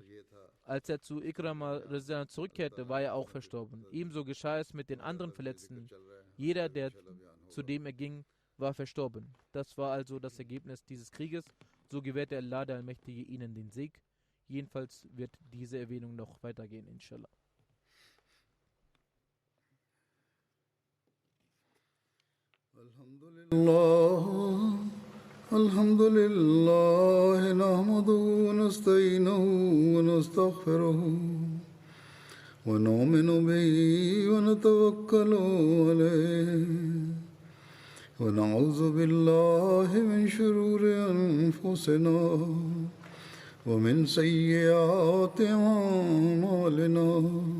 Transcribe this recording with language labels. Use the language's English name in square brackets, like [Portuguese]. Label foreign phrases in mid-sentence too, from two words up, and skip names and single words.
[German] Als er zu Ikrama zurückkehrte, war er auch verstorben. Ebenso geschah es mit den anderen Verletzten. Jeder, zu dem er ging, war verstorben. Das war also das Ergebnis dieses Krieges. So gewährte Allah der Allmächtige ihnen den Sieg. Jedenfalls wird diese Erwähnung noch weitergehen, inshallah. [Arabic] الحمد لله، نحمده ونستعينه و نستغفره ونؤمن به ونتوكل عليه ونعوذ بالله من شرور أنفسنا ومن سيئات أعمالنا.